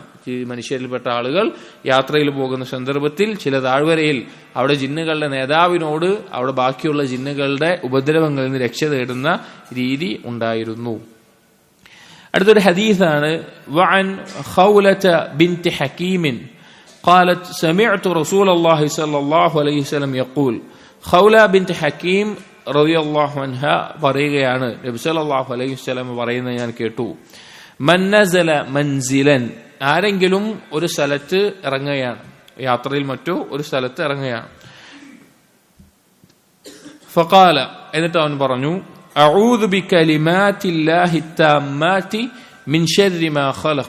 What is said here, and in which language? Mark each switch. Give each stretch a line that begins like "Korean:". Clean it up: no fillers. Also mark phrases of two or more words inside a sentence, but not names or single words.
Malayalam: ഈ മനുഷ്യരിൽപ്പെട്ട ആളുകൾ യാത്രയിൽ പോകുന്ന സന്ദർഭത്തിൽ ചില താഴ്വരയിൽ അവിടെ ജിന്നുകളുടെ നേതാവിനോട് അവിടെ ബാക്കിയുള്ള ജിന്നുകളുടെ ഉപദ്രവങ്ങളിൽ നിന്ന് രക്ഷ തേടുന്ന രീതി ഉണ്ടായിരുന്നു. അടുത്തൊരു ഹദീസാണ്,
Arabic: وعن خولة بنت حكيم قالت سمعت رسول الله صلى الله عليه وسلم يقول.
Malayalam: ഖൗല ബിൻത് ഹകീം
Arabic: رضي الله عنها
Malayalam: പറയുകയാണ്, നബി
Arabic: صلى الله عليه وسلم
Malayalam: പറയുന്നത് ഞാൻ കേട്ടു,
Arabic: من نزل منزلا,
Malayalam: ആരെങ്കിലും ഒരു സ്ഥലത്ത് ഇറങ്ങുകയാണ്, യാത്രയിൽ മറ്റോ ഒരു സ്ഥലത്ത് ഇറങ്ങുകയാണ്, ഫഖാല, എന്നിട്ട് അവൻ പറഞ്ഞു,
Arabic: أعوذ بكلمات الله التامات من شر ما خلق.